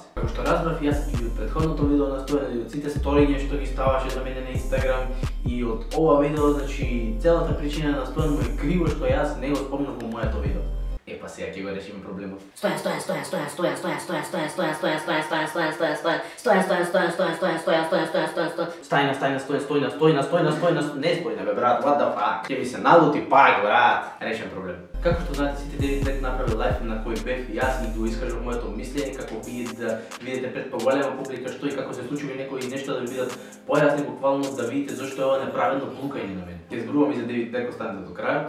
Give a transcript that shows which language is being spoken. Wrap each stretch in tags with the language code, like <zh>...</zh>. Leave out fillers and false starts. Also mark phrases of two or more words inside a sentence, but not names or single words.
<mk>Како што разбрав јас и од претходното видео на Стојан и од сите сториња што ги ставаше за мене на Инстаграм и од ова видео, значи целата причина на Стојан му е криво што јас не го спомнав во моето видео. Па сега ќе го решиме проблемот. Не спојна бе брат,</mk> <en>what the fuck?</en> <mk>Ќе ми се налути пак брат. Решен проблем. Како што знаете, сите Девид Блек направи лайф на кој бев и јас и го искажав моето мислење како да видите пред поголема публика што и како се случува некои нешта да ви бидат појасни буквално да видите зошто е ова неправедно плукање на мене. Ќе зборувам и за Девид Блек, останете до крај.</mk>